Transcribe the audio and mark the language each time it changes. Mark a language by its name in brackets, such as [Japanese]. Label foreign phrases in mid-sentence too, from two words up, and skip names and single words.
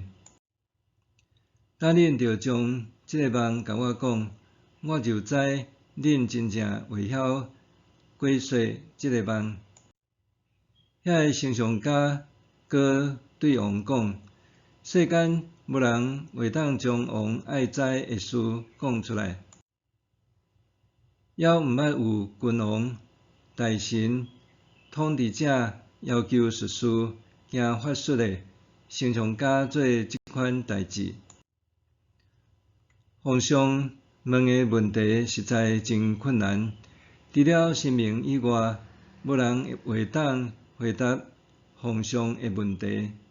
[Min Nan Chinese] 等恁着将即个梦甲我讲，我就知恁真正会晓解说即个梦。遐个星象家搁对王讲：世间无人会当将王爱知的事讲出来，还毋捌有君王、大臣、统治者要求术士、行法术的星象家做即款代志。皇上问的问题实在真困难，除了神明以外，无人会当回答皇上的问题。